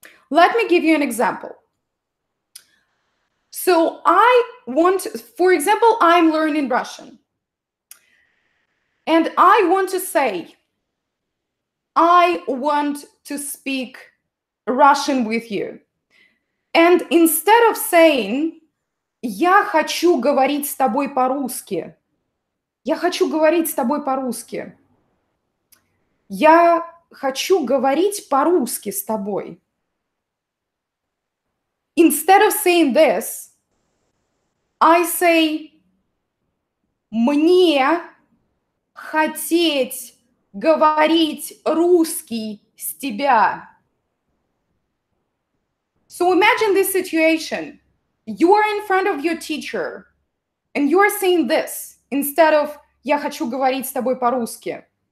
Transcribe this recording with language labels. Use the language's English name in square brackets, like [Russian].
[English] Let me give you an example. So for example, I'm learning Russian. And I want to say, I want to speak Russian with you. And instead of saying, [Russian] я хочу говорить с тобой по-русски, я хочу говорить с тобой по-русски, я хочу говорить по-русски с тобой. [English] Instead of saying this, I say, [Russian] мне хотеть говорить русский с тебя. [English] So imagine this situation. You are in front of your teacher, and you are saying this instead of [Russian] я хочу говорить с тобой по-русски.